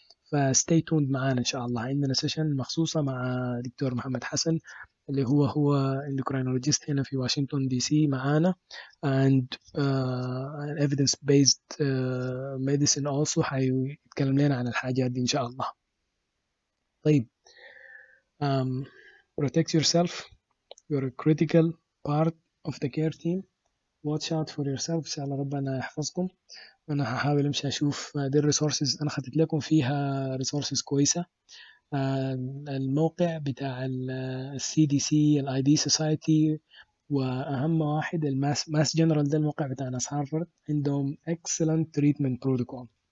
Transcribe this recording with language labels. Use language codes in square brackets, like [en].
[ar] ف [en] stay tuned [ar] معانا إن شاء الله. عندنا سيشن مخصوصة مع دكتور محمد حسن اللي هو endocrinologist هنا في واشنطن دي سي معانا، [en] and evidence based medicine also [ar] هيتكلم لنا عن الحاجات دي إن شاء الله. [en] طيب protect yourself, you're a critical part of the care team. watch out for yourself. [ar] إن شاء الله ربنا يحفظكم. أنا هحاول أمشي أشوف دي الريسورسز أنا خدت لكم فيها ريسورسز كويسة. الموقع بتاع السي دي سي الاي دي سوسايتي، واهم واحد الماس جنرال ده الموقع بتاع ناس هارفارد، عندهم [en] excellent treatment protocol.